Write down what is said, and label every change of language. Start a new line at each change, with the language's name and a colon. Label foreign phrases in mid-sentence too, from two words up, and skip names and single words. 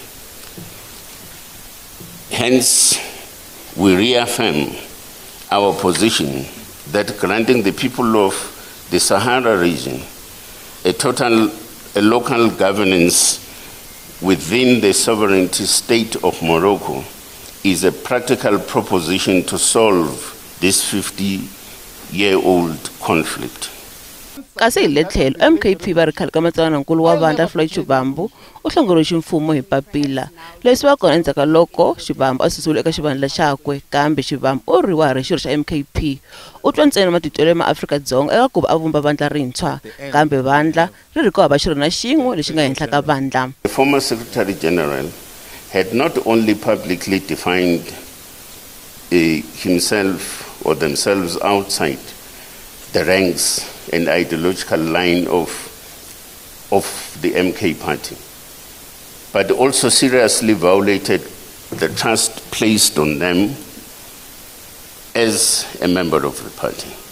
English: Hence, we reaffirm our position that granting the people of the Sahara region a local governance within the sovereignty state of Morocco is a practical proposition to solve this 50-year-old conflict.
Tsonga: Kasi hi le tlhelo MKP va ri khale ka matsalanankulu wa vandla Floyd Shivambu u hlongoriwe mfumo hi papila leswi va kona endzhaku ka loko Shivambu a susule eka xivandla xakwe kambe Shivambu u riwa hi xirho xa MKP u twa ntsena matitwelo ma Afrika-Dzonga eka ku va a vumba vandla rintshwa kambe vandla ri ri ku hava xirho na xin'we lexi nga henhla ka vandla.
English: The former Secretary General had not only publicly defined himself or themselves outside the ranks and ideological line of the MK party, but also seriously violated the trust placed on them as a member of the party.